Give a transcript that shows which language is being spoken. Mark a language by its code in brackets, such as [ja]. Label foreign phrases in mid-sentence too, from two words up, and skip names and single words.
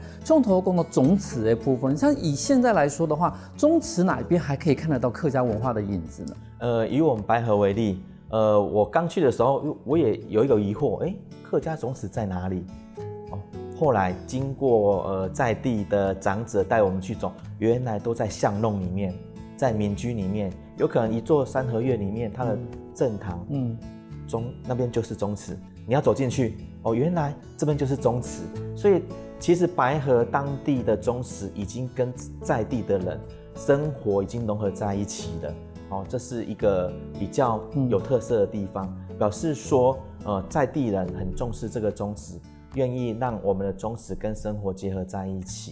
[zh] 從頭講到宗祠的部分，像以現在來說的話，宗祠哪一邊還可以看得到客家文化的影子呢？以我們白河為例，我剛去的時候，我也有一個疑惑，客家宗祠在哪裡？後來經過在地的長者帶我們去走，原來都在巷弄裡面，在民居裡面，有可能一座三合院裡面，它的正堂，那邊就是宗祠，你要走進去，原來這邊就是宗祠，所以其實白河當地的宗祠已經跟在地的人生活已經融合在一起了，這是一個比較有特色的地方，表示說在地人很重視這個宗祠，願意讓我們的宗祠跟生活結合在一起。